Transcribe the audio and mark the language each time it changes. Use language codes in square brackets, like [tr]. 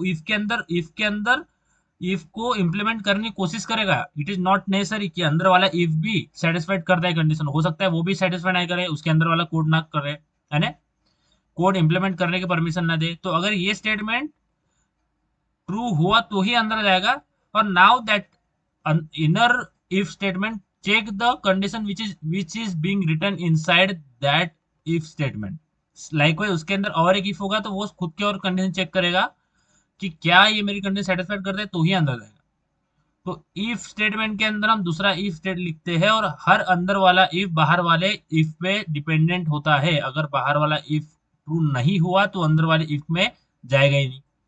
[hi] If के अंदर if को इम्प्लीमेंट करने की कोशिश करेगा। [en] it is not necessary [hi] कि अंदर वाला इफ भी सेटिस्फाइड करता है कंडीशन, हो सकता है वो भी सेटिस्फाइड नहीं करे, उसके अंदर वाला कोड ना करे, है ना, कोड इम्प्लीमेंट करने की परमिशन ना दे। तो अगर ये स्टेटमेंट ट्रू हुआ तो ही अंदर जाएगा। [en] और now that inner if statement check the condition which is being written inside that if statement। [hi] Likewise उसके अंदर और एक इफ होगा तो वो खुद के और कंडीशन चेक करेगा कि क्या ये मेरी कंडीशन सेटिस्फाइड करता है तो ही अंदर जाएगा। तो इफ स्टेटमेंट के अंदर हम दूसरा इफ स्टेट लिखते हैं और हर अंदर वाला इफ बाहर वाले इफ पे डिपेंडेंट होता है। अगर बाहर वाला इफ ट्रू नहीं हुआ तो अंदर वाले इफ में जाएगा ही नहीं।